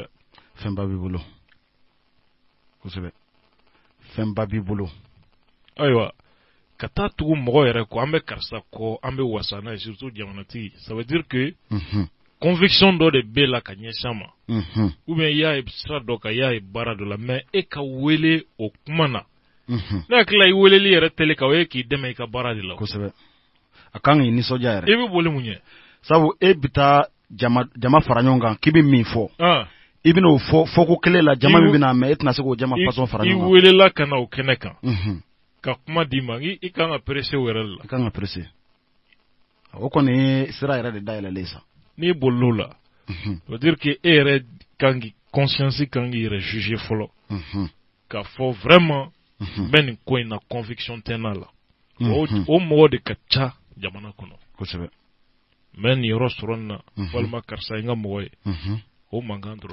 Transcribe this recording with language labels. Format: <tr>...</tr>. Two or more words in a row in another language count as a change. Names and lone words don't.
<bm>fɛnba b'i bolo kosɛbɛ fɛnba b'i bolo ayiwa ka taa tugu mɔgɔ yɛrɛ kɔ an bɛ karisa kɔ an bɛ wasa n'a ye surtout jamanatigi</bm> <fr>ça veut dire que conviction</fr> <bm>dɔ de b'e la ka ɲɛsin ma</bm> <fr>ou bien</fr> <bm>i y'a ye sira dɔ kan i y'a ye baara dɔ la mais e ka wele o kuma na ne hakili la i weleli yɛrɛ teli ka o ye k'i dɛmɛ i ka baara de la kosɛbɛ a kan k'i nisɔndiya yɛrɛ i bɛ boli mun ye sabu e bɛ taa jama fara ɲɔgɔn kan k'i bɛ min fɔ i bɛna o fɔ ko kelen la jama min bɛna mɛ e tɛna se k'o jama façon fara ɲɔgɔn kan i welela ka na o kɛnɛ kan ka kuma d'i ma i kan ka pressé o yɛrɛ la i kan ka pressé o kɔni ye sira yɛrɛ de dayɛlɛlen sa n'i bolil'o la</bm> <fr>ça veut dire que</fr> <bm>e yɛrɛ kan k'i conscience kan k'i yɛrɛ juger fɔlɔ k'a fɔ vraiment n bɛ nin ko in na conviction tɛ n na la o mɔgɔ de ka ca jamana kɔnɔ kosɛbɛ n bɛ nin yɔrɔ sɔrɔ nin na walima karisa ye n ka mɔgɔ ye o mankan dɔrɔn</bm>